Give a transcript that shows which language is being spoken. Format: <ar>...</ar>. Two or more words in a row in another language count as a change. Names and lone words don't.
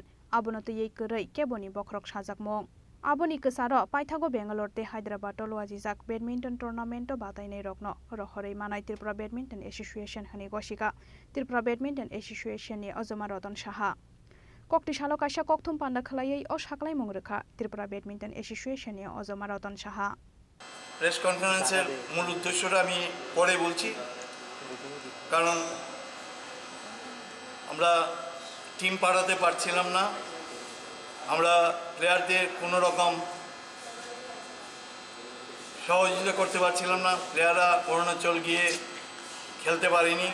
<trp>Abonote Yei Kurai Keboni Bokrok Shazak Mong. Aboni Kesaro Paithago Bangalore de Hyderabad Lojizak</trp> <en>Badminton Tournament</en> <trp>Badainai Rokno Rohori Manai Tripura Badminton Association Hani Goshika Tripura Badminton Association ni Ozoma Ratan Shaha. Kokti Shalokasha Koktum Panda Khalai O Shaklai Mongrekha Tripura Badminton Association ni Ozoma Ratan Shaha.</trp> <en>press conference</en> <bn>মূল উদ্দেশ্যটা আমি পরে বলছি, কারণ আমরা টিম পাঠাতে পারছিলাম না, আমরা প্লেয়ারদের কোনো রকম সহযোগিতা করতে পারছিলাম না, প্লেয়াররা অরুণাচল গিয়ে খেলতে পারেনি।</bn>